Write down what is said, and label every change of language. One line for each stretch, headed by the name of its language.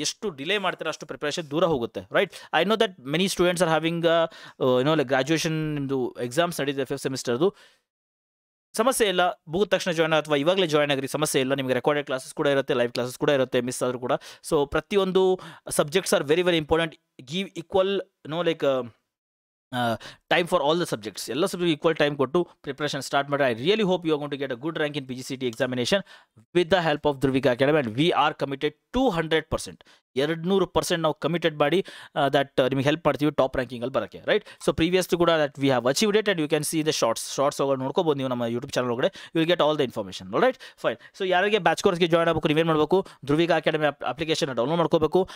Kannada: ಎಷ್ಟು ಡಿಲೇ ಮಾಡ್ತಾರೆ ಅಷ್ಟು ಪ್ರಿಪರೇಷನ್ ದೂರ ಹೋಗುತ್ತೆ, right?
English: I know that many students are having like graduation
Kannada: ನಿಮ್ಮದು ಎಕ್ಸಾಮ್ಸ್ ನಡೀತಿದೆ 5th ಸೆಮಿಸ್ಟರ್ದು. ಸಮಸ್ಯೆ ಇಲ್ಲ, ಮುಗಿದ ತಕ್ಷಣ ಜಾಯ್ನ್ ಅಥವಾ ಇವಾಗಲೇ ಜಾಯ್ನ್ ಆಗಿರಿ, ಸಮಸ್ಯೆ ಇಲ್ಲ. ನಿಮಗೆ ರೆಕಾರ್ಡೆಡ್ ಕ್ಲಾಸಸ್ ಕೂಡ ಇರುತ್ತೆ, ಲೈವ್ ಕ್ಲಾಸಸ್ ಕೂಡ ಇರುತ್ತೆ, ಮಿಸ್ ಆದರೂ ಕೂಡ. ಸೊ ಪ್ರತಿಯೊಂದು subjects
English: Are very very important. Give equal like time for all the subjects. All subjects equal time
Kannada: ಕೊಟ್ಟು
English: preparation start
Kannada: ಮಾಡಿ.
English: I really hope you are going to get a good rank in PGCET examination with the help of Dhruvika Academy, and we are committed 200%.
Kannada: 200% ನಾವು committed ಮಾಡಿ that ನಿಮಗೆ help ಮಾಡ್ತೀವಿ top ranking ಅಲ್ಲಿ ಬರೋಕ್ಕೆ, right. So previously ಕೂಡ
English: that we have achieved it, and you can see the shorts
Kannada: ಹೋಗಿ ನೋಡ್ಕೋಬೋದು ನೀವು ನಮ್ಮ ಯೂಟ್ಯೂಬ್ ಚಾನಲ್ ಒಳಗಡೆ.
English: You will get all the information, right, fine.
Kannada: So ಯಾರಿಗೆ ಬ್ಯಾಚ್ ಕೋರ್ಸ್ಗೆ ಜಾಯ್ನ್ ಆಗಬೇಕು, ನೀವೇನು ಮಾಡಬೇಕು, ಧ್ರುವಿಕಾ ಅಕಾಡೆಮಿ ಅಪ್ಲಿಕೇಶನ್ ಡೌನ್ಲೋಡ್ ಮಾಡ್ಕೋಬೇಕು.